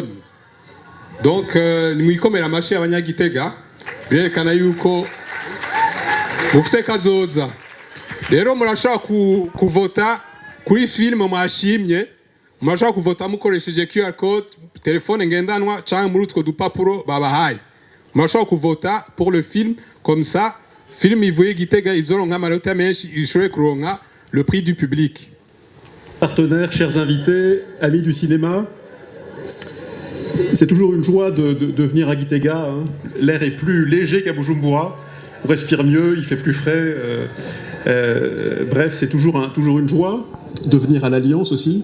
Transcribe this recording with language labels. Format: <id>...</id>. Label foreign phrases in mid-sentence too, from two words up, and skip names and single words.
<rn>donc nimwikomera amashi abanyagitega birerekana yuko mufise kazoza rero murashaka kuvota kuri filme mwashimye murashaka kuvota mukoresheje QR code telefone ngendanwa cyangwa muri utwo dupapuro babahaye murashaka kuvota</rn> <fr>pour le film comme ça</fr> <rn>film ivuye Gitega izoronka amanota menshi ishobore kuronka</rn> <fr>le prix du public. Partenaires, chers invités, amis du cinéma, c'est toujours une joie de venir à Gitega. Hein. L'air est plus léger qu'à Bujumbura, on respire mieux, il fait plus frais. Bref, c'est toujours une joie de venir à l'Alliance aussi.</fr>